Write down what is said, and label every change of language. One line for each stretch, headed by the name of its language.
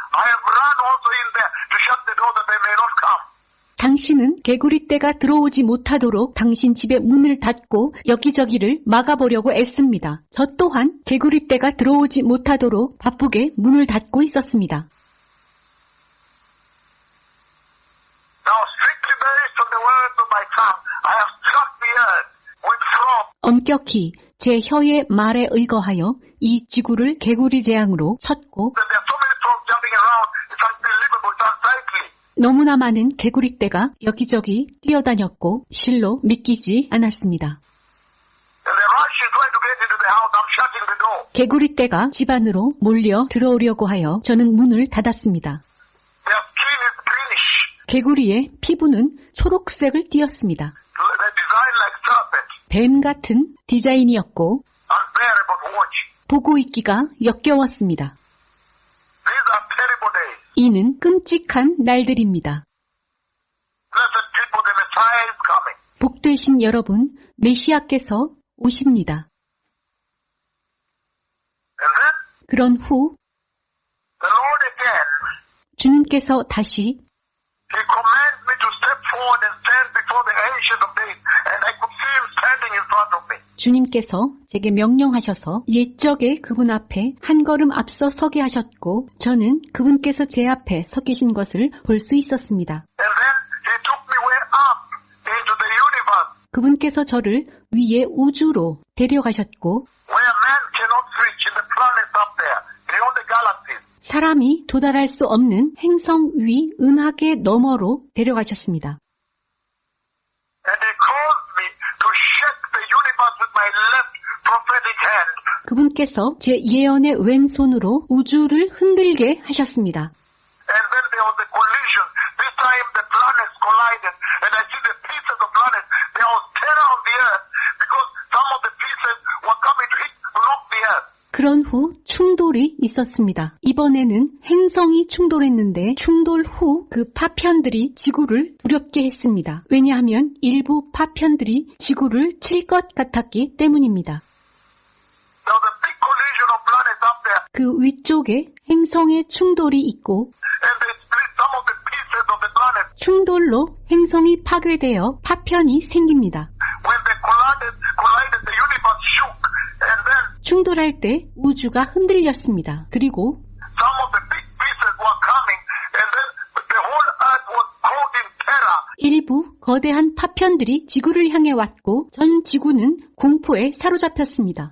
English: I have run also in there to shut the door that they may not come.
Korean: 당신은 개구리 떼가 들어오지 못하도록 당신 집의 문을 닫고 여기저기를 막아보려고 애씁니다. 저 또한 개구리 떼가 들어오지 못하도록 바쁘게 문을 닫고 있었습니다.
English: Now strictly based on the words of my tongue, I have struck the earth with frogs.
Korean: 엄격히 제 혀의 말에 의거하여 이 지구를 개구리 재앙으로 쳤고
English: And there are so many frogs jumping around, it's unbelievable, it's unsightly.
Korean: 너무나 많은 개구리 떼가 여기저기 뛰어다녔고 실로 믿기지 않았습니다.
English: And they're rushing, trying to get into the house. I'm shutting the door.
Korean: 개구리 떼가 집 안으로 몰려 들어오려고 하여 저는 문을 닫았습니다.
English: Their skin is greenish.
Korean: 개구리의 피부는 초록색을 띠었습니다.
English: They're designed like serpents.
Korean: 뱀 같은 디자인이었고
English: Unbearable to watch.
Korean: 보고 있기가 역겨웠습니다.
English: These are terrible days.
Korean: 이는 끔찍한 날들입니다.
English: blessed people, the Messiah is coming.
Korean: 복되신 여러분, 메시아께서 오십니다.
English: And then
Korean: 그런 후
English: the Lord again,
Korean: 주님께서 다시
English: He commands me to step forward and stand before the Ancient of Days, and I could see Him standing in front of me.
Korean: 주님께서 제게 명령하셔서 옛적에 그분 앞에 한 걸음 앞서 서게 하셨고 저는 그분께서 제 앞에 서 계신 것을 볼 수 있었습니다.
English: And then He took me way up into the universe,
Korean: 그분께서 저를 위에 우주로 데려가셨고
English: where man cannot reach in the planets up there, beyond the galaxies.
Korean: 사람이 도달할 수 없는 행성 위 은하계 너머로 데려가셨습니다.
English: And He caused me to shake the universe with my left prophetic hand.
Korean: 그분께서 제 예언의 왼손으로 우주를 흔들게 하셨습니다.
English: And then there was a collision. This time the planets collided, and I see the pieces of planets. There was terror on the earth because some of the pieces were coming to hit, knock the earth.
Korean: 그런 후 충돌이 있었습니다. 이번에는 행성이 충돌했는데 충돌 후 그 파편들이 지구를 두렵게 했습니다. 왜냐하면 일부 파편들이 지구를 칠 것 같았기 때문입니다.
English: There was a big collision of planets up there,
Korean: 그 위쪽에 행성의 충돌이 있고
English: and they split some of the pieces of the planet.
Korean: 충돌로 행성이 파괴되어 파편이 생깁니다.
English: When they collided, the universe shook, and then
Korean: 충돌할 때 우주가 흔들렸습니다. 그리고
English: some of the big pieces were coming, and then the whole earth was caught in terror.
Korean: 일부 거대한 파편들이 지구를 향해 왔고 전 지구는 공포에 사로잡혔습니다.